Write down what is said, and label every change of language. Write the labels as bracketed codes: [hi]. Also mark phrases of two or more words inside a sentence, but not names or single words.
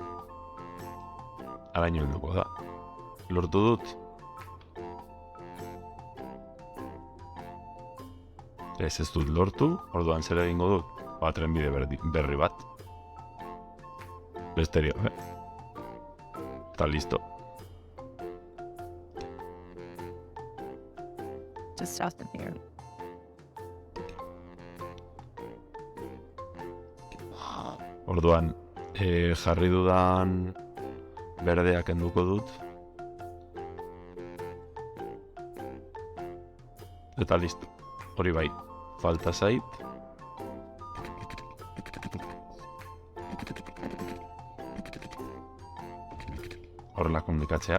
[eu] Araño helduko da. Lortu dut. Ez dut lortu, orduan zer egingo dut? Trenbide berri bat. Besterio, Eta listo. [en] Just stop them here. [eu] Orduan, jarri dudan berdeak kenduko dut. Eta listo. Hori bai, falta zait. Horrela komunikatzea.